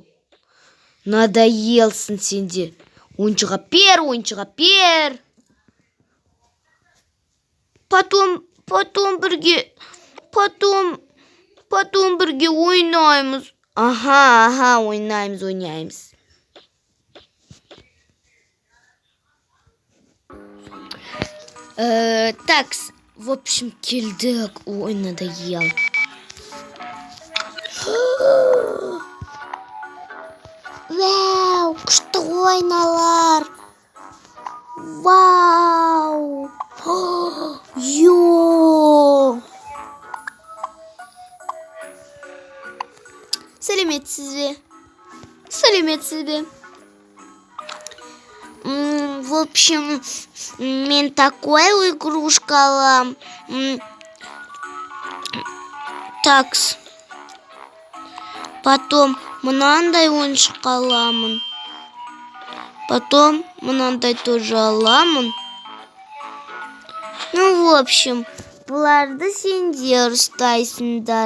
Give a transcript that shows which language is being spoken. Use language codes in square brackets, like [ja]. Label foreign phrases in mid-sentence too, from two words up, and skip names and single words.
[kk] Надоелсың сенде. Ойыншыға пер. Потом бірге Потом бірге ойнаймыз. Ага, ойнаймыз. [ru] Так, в общем, [kk] келдік. Ой, надоел. Вау, күшті ойналар. Вау. Йо. Сәлеметсіз бе? [ru] В общем, [kk] мен [ru] такой игрушка [kk] алам. Такс. Потом мынандай ойыншық аламын. Потом мынандай тоже аламын. [ru] Ну, в общем, [kk] бұларды сендер ұстайсыңдар.